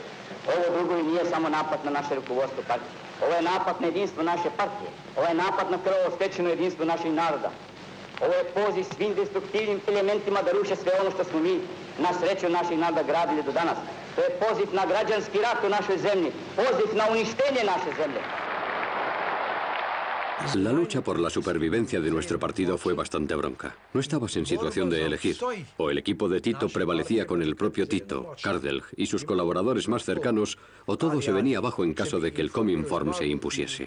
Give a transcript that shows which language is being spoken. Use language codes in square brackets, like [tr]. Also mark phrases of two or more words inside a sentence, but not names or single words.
[sr] Ovo drugo i nije samo napad na naše rukovodstvo partije. Ovo je napad na jedinstvo naše partije. Ovo je napad na krvovo stečeno jedinstvo našeg naroda. Ovo je poziv svim destruktivnim elementima da ruše sve ono što smo mi na sreću naših naroda gradili do danas. To je poziv na građanski rat u našoj zemlji, poziv na uništenje naše zemlje. [es] La lucha por la supervivencia de nuestro partido fue bastante bronca. No estabas en situación de elegir. O el equipo de Tito prevalecía con el propio Tito, Kardelj y sus colaboradores más cercanos, o todo se venía abajo en caso de que el Cominform se impusiese.